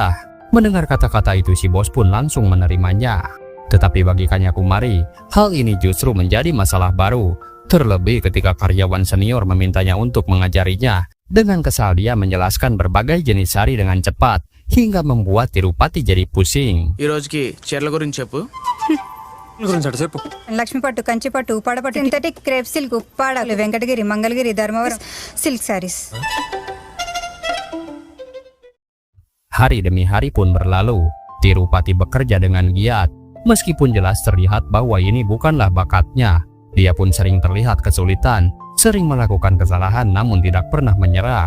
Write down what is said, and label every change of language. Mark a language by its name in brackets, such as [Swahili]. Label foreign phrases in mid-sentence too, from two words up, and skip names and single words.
[Indonesian] Mendengar kata-kata itu si bos pun langsung menerimanya. Tetapi bagi Kanyakumari, hal ini justru menjadi masalah baru. Terlebih ketika karyawan senior memintanya untuk mengajarinya. Dengan kesal dia menjelaskan berbagai jenis sari dengan cepat, hingga membuat Tirupati jadi pusing. [Telugu] ఈ రోజుకి చీరల గురించి చెప్పు. గురించి అటు చెప్పు. లక్ష్మి పట్టు, కంచి పట్టు, ఉప్పాడ పట్టు, [English] synthetic crepe silk, [Telugu] ఉప్పాడ, వెంకటగిరి, మంగళగిరి, ధర్మవరం [English] silk sarees. [Indonesian] Hari demi hari pun berlalu, Tirupati bekerja dengan giat. Meskipun jelas terlihat bahwa ini bukanlah bakatnya, dia pun sering terlihat kesulitan, sering melakukan kesalahan namun tidak pernah menyerah.